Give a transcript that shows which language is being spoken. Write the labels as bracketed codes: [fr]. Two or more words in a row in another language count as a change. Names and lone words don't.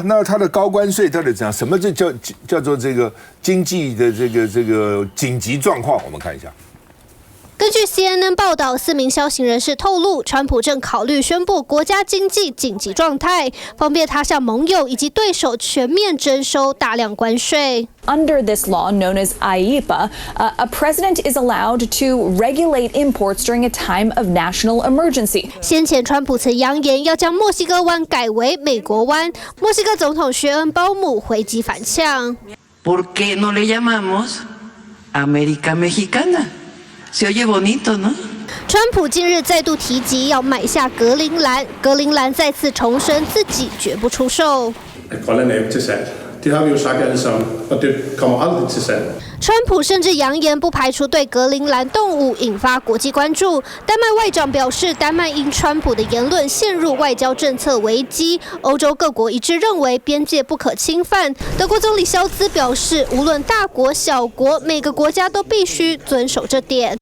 [zh] 那他的高关税到底怎样？什么叫做这个经济的这个紧急状况？我们看一下。根据 CNN 报道，4名消息人士透露，川普正考虑宣布国家经济紧急状态，方便他向盟友以及对手全面征收大量关税。 [en] Under this law, known as IEPA, a president is allowed to regulate imports during a time of national emergency. [zh] 先前川普曾扬言要将墨西哥湾改为美国湾，墨西哥总统薛恩鲍姆回击反呛。 [es] ¿Por qué no le llamamos América Mexicana? Se oye bonito, ¿no? [zh] 川普近日再度提及要买下格陵兰，格陵兰再次重申自己绝不出售。 [da] Grønland er ikke til salg. Det har vi jo sagt alle sammen, og det kommer aldrig til salg. [zh] 川普甚至扬言不排除对格陵兰动武，引发国际关注。丹麦外长表示，丹麦因川普的言论陷入外交政策危机。欧洲各国一致认为边界不可侵犯。德国总理肖兹表示，无论大国小国，每个国家都必须遵守这点。